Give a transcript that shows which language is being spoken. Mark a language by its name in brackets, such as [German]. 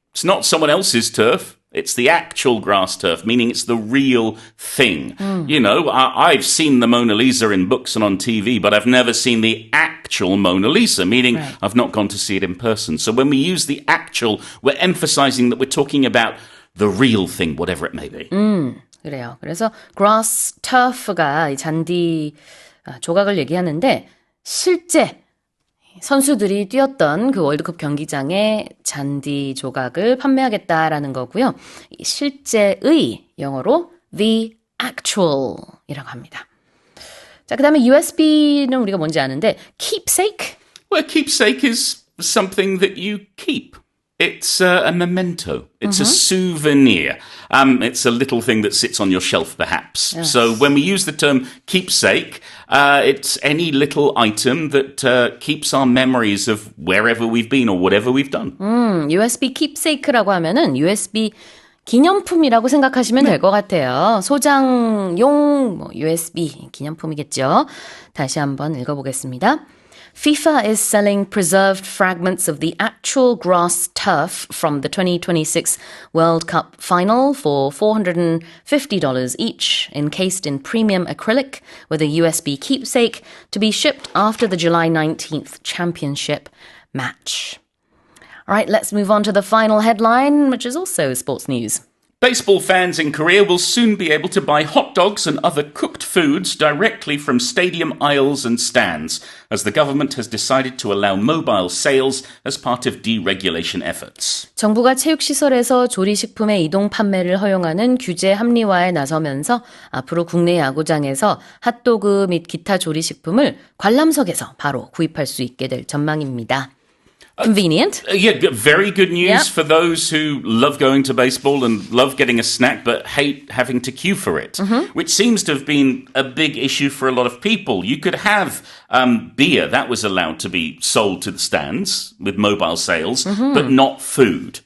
[English] It's not someone else's turf. It's the actual grass turf, meaning it's the real thing. You know, I've seen the Mona Lisa in books and on TV, but I've never seen the actual Mona Lisa, meaning I've not gone to see it in person. So when we use the actual, we're emphasizing that we're talking about the real thing, whatever it may be. [Korean] 그래요. 그래서 grass turf가 이 잔디 조각을 얘기하는데 실제 선수들이 뛰었던 그 월드컵 경기장에 잔디 조각을 판매하겠다라는 거고요. 이 실제의 영어로 the actual이라고 합니다. 자, 그다음에 USB는 우리가 뭔지 아는데 keepsake? [English] Well, keepsake is something that you keep. It's a memento. It's a souvenir. It's a little thing that sits on your shelf, perhaps. Yes. So when we use the term keepsake, it's any little item that keeps our memories of wherever we've been or whatever we've done. [Korean] USB keepsake라고 하면은 USB 기념품이라고 생각하시면 될 것 같아요. 소장용 USB 기념품이겠죠. 다시 한번 읽어보겠습니다. [English] FIFA is selling preserved fragments of the actual grass turf from the 2026 World Cup final for $450 each, encased in premium acrylic with a USB keepsake to be shipped after the July 19th championship match. All right, let's move on to the final headline, which is also sports news. Baseball fans in Korea will soon be able to buy hot dogs and other cooked foods directly from stadium aisles and stands, as the government has decided to allow mobile sales as part of deregulation efforts. [Korean] 정부가 체육시설에서 조리식품의 이동 판매를 허용하는 규제 합리화에 나서면서 앞으로 국내 야구장에서 핫도그 및 기타 조리식품을 관람석에서 바로 구입할 수 있게 될 전망입니다. [English] Convenient. Yeah, very good news Yep. for those who love going to baseball and love getting a snack but hate having to queue for it, which seems to have been a big issue for a lot of people. You could have beer that was allowed to be sold to the stands with mobile sales, but not food.